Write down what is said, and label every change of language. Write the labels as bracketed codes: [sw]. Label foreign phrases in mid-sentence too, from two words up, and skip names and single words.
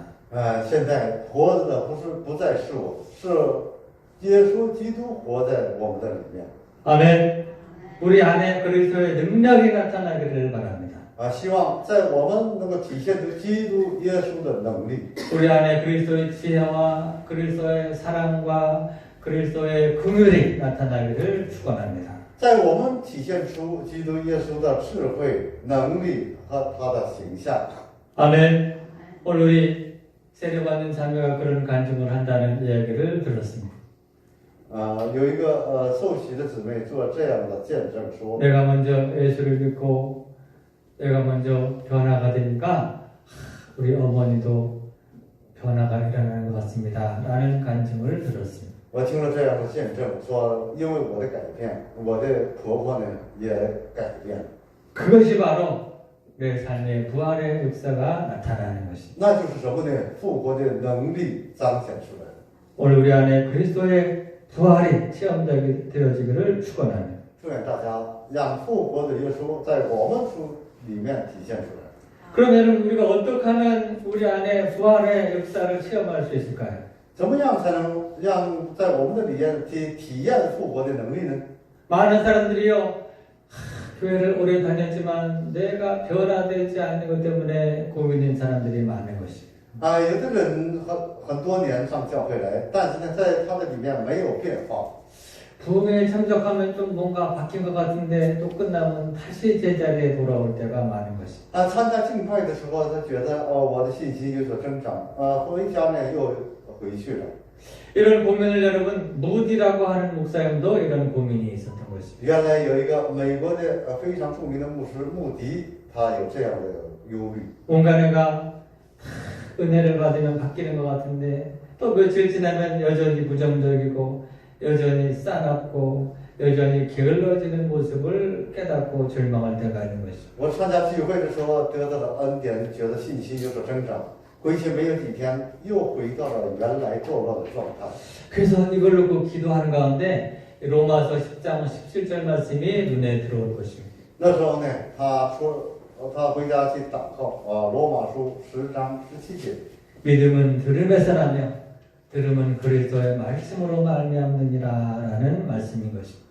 [zh] 现在活着的不再是我，是耶稣基督活在我们的里面。 [ko] 아멘. 우리 안에 그리스도의 능력이 나타나기를 바랍니다. [zh] 希望在我们能够体现出基督耶稣的能力。 [ko] 우리 안에 그리스도의 지혜와 그리스도의 사랑과 그리스도의 긍휼이 나타나기를 축원합니다. [zh] 在我们体现出基督耶稣的智慧、能力和他的形象。 [ko] 아멘. 오늘 우리 세례받는 자매가 그런 간증을 한다는 이야기를 들었습니다. [zh] 有一个受洗的姊妹做这样的见证说， [ko] 내가 먼저 예수를 믿고 내가 먼저 변화가 되니까 우리 어머니도 변화가 일어나는 것 같습니다. 라는 간증을 들었습니다. [zh] 我听了这样的见证，说因为我的改变，我的婆婆呢也改变了。 [ko] 그것이 바로 내 삶의 부활의 역사가 나타나는 것입니다. [zh] 那就是什么呢？复活的能力彰显出来。 [ko] 오늘 우리 안에 그리스도의 부활이 체험되어지기를 축원합니다. [zh] 祝愿大家让复活的耶稣在我们里面体现出来。 [ko] 그러면 우리가 어떻게 하면 우리 안에 부활의 역사를 체험할 수 있을까요? [zh] 怎么样才能让在我们的里面体验复活的能力呢？ [ko] 많은 사람들이요 교회를 오래 다녔지만 내가 변화되지 않는 것 때문에 고민인 사람들이 많은 것입니다. [zh] 有的人很多年上教会来，但是呢，在他的里面没有变化。 [ko] 부흥에 참석하면 좀 뭔가 바뀐 것 같은데 또 끝나면 다시 제자리에 돌아올 때가 많은 것입니다. [zh] 参加敬拜的时候，他觉得我的信心有所增长，回家呢又回去了。 [ko] 이런 고민을 여러분 무디라고 하는 목사님도 이런 고민이 있었던 것입니다. [zh] 原来有一个美国的非常著名的牧师穆迪，他有这样的忧虑。 [ko] 뭔가 내가 은혜를 받으면 바뀌는 것 같은데 또 며칠 지나면 여전히 부정적이고 여전히 싸납고 여전히 게을러지는 모습을 깨닫고 절망할 때가 있는 것입니다. [zh] 我参加聚会的时候得到了恩典，觉得信心有所增长，回去没有几天又回到了原来堕落的状态。 [ko] 그래서 이걸 놓고 기도하는 가운데 로마서 10장 17절 말씀이 눈에 들어올 것입니다. [zh] 那时候呢，他说他回家去祷告罗马书10章17节。 [ko] 믿음은 들음에서 나며 들음은 그리스도의 말씀으로 말미암느니라라는 말씀인 것입니다.